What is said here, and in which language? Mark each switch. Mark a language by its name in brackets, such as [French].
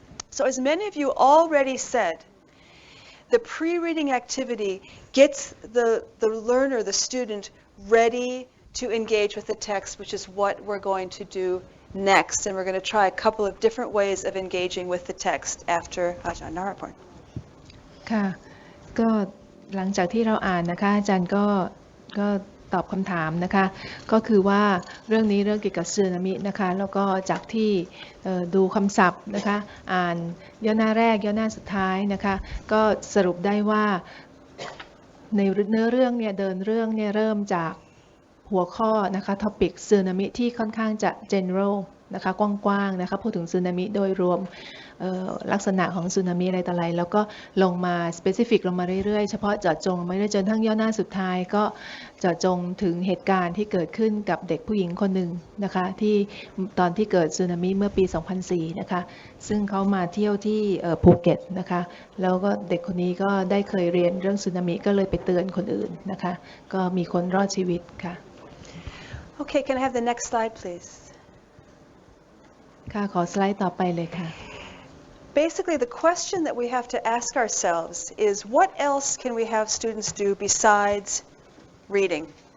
[English] So as many of you already said, the pre-reading activity gets the learner, the student, ready to engage with the text, which is what we're going to do next. And we're going to try a couple of different ways of engaging with the text after Ajahn Naraporn. [Thai] ค่ะก็หลังจากที่เราอ่านนะคะอาจารย์ก็ตอบคำถามนะคะก็คือว่าเรื่องนี้เรื่องเกี่ยวกับสึนามินะคะแล้วก็จากที่ดูคำศัพท์นะคะอ่านย่อหน้าแรกย่อหน้าสุดท้ายนะคะก็สรุปได้ว่า ในเนื้อเรื่องเนี่ยเดินเรื่องเนี่ยเริ่มจากหัวข้อนะคะท็อปิกสึนามิที่ค่อนข้างจะ general นะคะกว้างๆนะคะพูดถึงสึนามิโดยรวม ลักษณะของสึนามิอะไรต่ออะไรแล้วก็ลงมา specific ลงมาเรื่อยๆเฉพาะเจาะจงมาเรื่อยๆจนทั้งย่อหน้าสุดท้ายก็เจาะจงถึงเหตุการณ์ที่เกิดขึ้นกับเด็กผู้หญิงคนหนึ่งนะคะที่ตอนที่เกิดสึนามิเมื่อปี 2004 นะคะซึ่งเขามาเที่ยวที่ภูเก็ตนะคะแล้วก็เด็กคนนี้ก็ได้เคยเรียนเรื่องสึนามิก็เลยไปเตือนคนอื่นนะคะก็มีคนรอดชีวิตค่ะ [English] Okay, can I have the next slide, please? [Thai] ค่ะขอสไลด์ต่อไปเลยค่ะ [English] Basically, the question that we have to ask ourselves is, what else can we have students do besides reading?